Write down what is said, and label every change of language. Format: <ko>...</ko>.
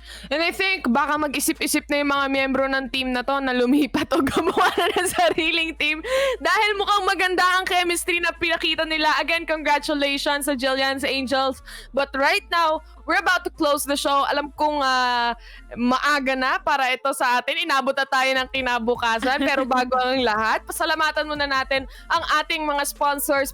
<en>And I think</en> <tl>baka mag-isip-isip na yung mga miyembro ng team na to na lumipat o gumawa na ng sariling team dahil mukhang maganda ang chemistry na pinakita nila. Again, congratulations sa Jillian's Angels.</tl> <en>But right now, we're about to close the show.</en> <tl>Alam kong maaga na para ito sa atin. Inabot na tayo ng kinabukasan. Pero bago ang lahat, pasalamatan muna natin ang ating mga sponsors.</tl>